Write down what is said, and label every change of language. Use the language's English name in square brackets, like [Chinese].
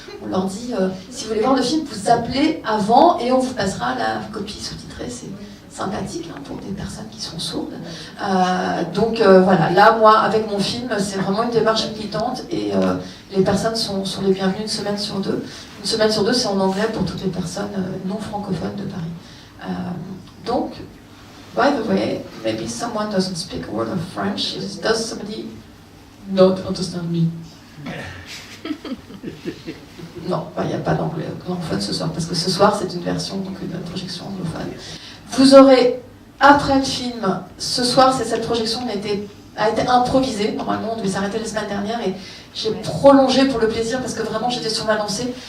[French] On leur dit, si vous voulez voir le film, vous appelez avant et on vous passera la copie sous-titrée. C'est sympathique hein, pour des personnes qui sont sourdes. Donc voilà, là, moi, avec mon film, c'est vraiment une démarche militante et les personnes sont les bienvenues une semaine sur deux. Une semaine sur deux, c'est en anglais pour toutes les personnes non francophones de Paris. Donc, [English] by the way, maybe someone doesn't speak a word of French. Does somebody not understand me? [French] Non, il n'y a pas d'anglais anglophone ce soir, parce que ce soir, c'est une version, donc une projection anglophone. Vous aurez, après le film, ce soir, cette projection a été improvisée. Normalement, on devait s'arrêter la semaine dernière et j'ai prolongé pour le plaisir parce que vraiment j'étais sur ma lancée.